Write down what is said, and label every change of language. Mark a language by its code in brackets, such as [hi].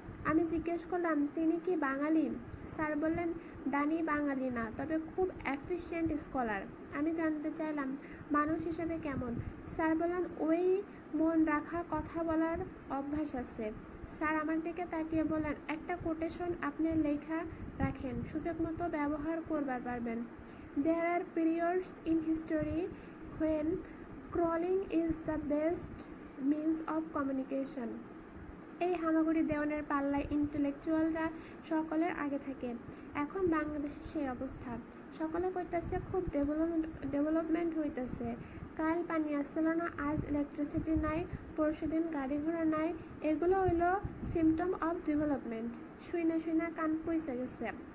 [bn] আমি জিজ্ঞেস করলাম, তিনি কি বাঙালি? স্যার বললেন, ডানি বাঙালি না, তবে খুব এফিশিয়েন্ট স্কলার। আমি জানতে চাইলাম, মানুষ হিসেবে কেমন? স্যার বললেন, ওই মন রাখা, কথা বলার অভ্যাস আছে। স্যার আমার দিকে তাকিয়ে বললেন, একটা কোটেশন আপনার লেখা রাখেন, সুযোগ মতো ব্যবহার করবার পারবেন। [en] There are periods in history when crawling is the best means of communication. [bn] এই হামাগুড়ি দেওয়ানের পাল্লায় ইন্টেলেকচুয়ালরা সকলের আগে থাকে। এখন বাংলাদেশে সেই অবস্থা। সকলে কইতাছে খুব ডেভেলপমেন্ট হইতেছে। কাল পানি আসছিল না, আজ ইলেকট্রিসিটি নাই, পরশুদিন গাড়ি ঘোড়া নাই। এগুলো হইল [en] Symptom of development. [bn] শুইনা কান পয়সা গেছে।